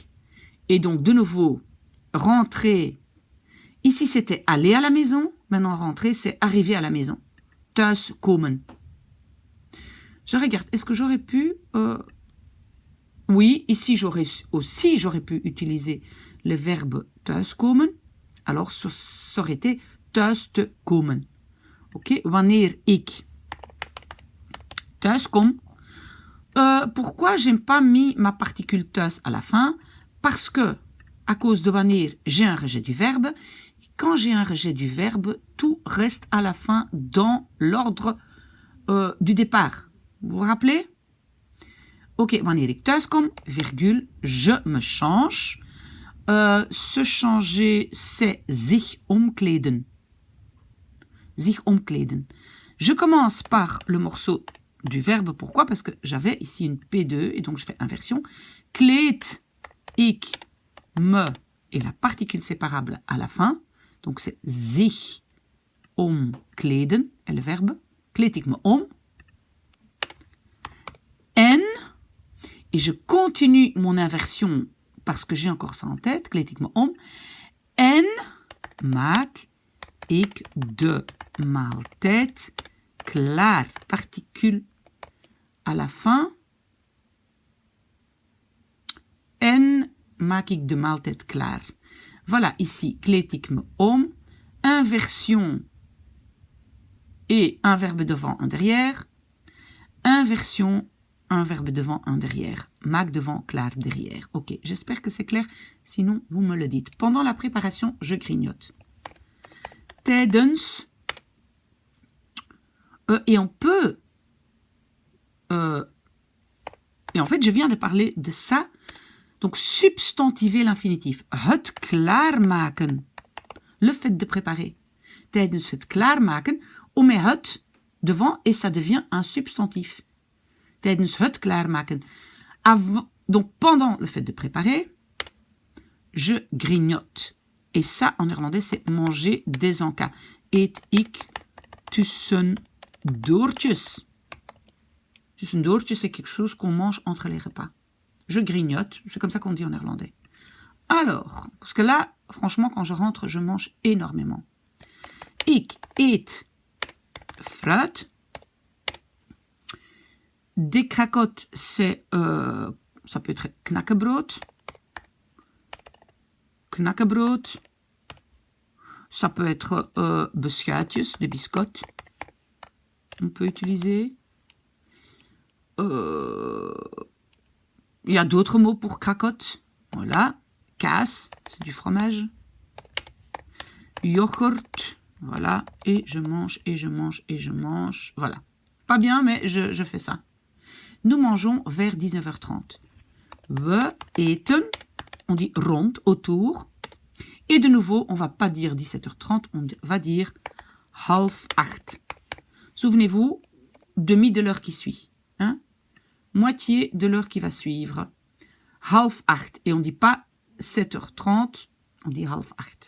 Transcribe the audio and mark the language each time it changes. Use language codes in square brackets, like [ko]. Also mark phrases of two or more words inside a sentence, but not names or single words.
[fr] Et donc, de nouveau, rentrer. Ici, c'était aller à la maison. Maintenant, rentrer, c'est arriver à la maison. [nl] Thuis komen. [fr] Je regarde, est-ce que j'aurais pu... Oui, ici, j'aurais pu utiliser le verbe [nl] thuis komen. [fr] Alors, ça aurait été [nl] thuis te komen. Ok, wanneer ik thuis kom. [fr] Pourquoi je n'ai pas mis ma particule thuis à la fin? Parce que, à cause de wanneer, j'ai un rejet du verbe. Quand j'ai un rejet du verbe, tout reste à la fin dans l'ordre du départ. Vous vous rappelez? [nl] Ok, wanneer ik thuis kom, [fr] virgule, je me change. Se changer, c'est [nl] zich omkleden. Zich omkleden. [fr] Je commence par le morceau du verbe. Pourquoi? Parce que j'avais ici une P2 et donc je fais inversion. [nl] Kleed ik me [fr] et la particule séparable à la fin. Donc c'est [nl] zich omkleden [fr] et le verbe. [nl] Kleed ik me om. En, [fr] et je continue mon inversion parce que j'ai encore ça en tête, [nl] kleed ik me om. En maak ik de maaltijd klaar. [fr] Particule à la fin. [nl] En maak ik de maaltijd klaar. [fr] Voilà, ici, [nl] kleed ik me om. [fr] Inversion et un verbe devant, un derrière. Inversion, un verbe devant, un derrière. Maak devant, klaar derrière. Ok, j'espère que c'est clair. Sinon, vous me le dites. Pendant la préparation, je grignote. Tijdens. Et on peut... et en fait, je viens de parler de ça. Donc, substantiver l'infinitif. [nl] Het klaarmaken. [fr] Le fait de préparer. [nl] Tijdens het klaarmaken, [fr] on met het devant et ça devient un substantif. [nl] Tijdens het klaarmaken. [fr] Donc, pendant le fait de préparer, je grignote. Et ça, en néerlandais, c'est manger des encas. [nl] Eet ik tussen doortjes. Tussen doortjes, [fr] c'est quelque chose qu'on mange entre les repas. Je grignote, c'est comme ça qu'on dit en néerlandais. Alors, parce que là, franchement, quand je rentre, je mange énormément. [nl] Ik eet fruit. [fr] Des cracottes, c'est, ça peut être knakkenbrood. Knakkenbrood. Ça peut être beschuitjes, des biscottes. On peut utiliser. il y a d'autres mots pour cracotte. Voilà. Kaas, c'est du fromage. Yoghurt. Voilà. Et je mange, et je mange, et je mange. Voilà. Pas bien, mais je fais ça. Nous mangeons vers 19h30. [nl] We eten. [fr] On dit rond, autour. Et de nouveau, on ne va pas dire 17h30, on va dire 7:30. Souvenez-vous, demi de l'heure qui suit. Hein? Moitié de l'heure qui va suivre. 7:30. Et on ne dit pas 7h30, on dit 7:30.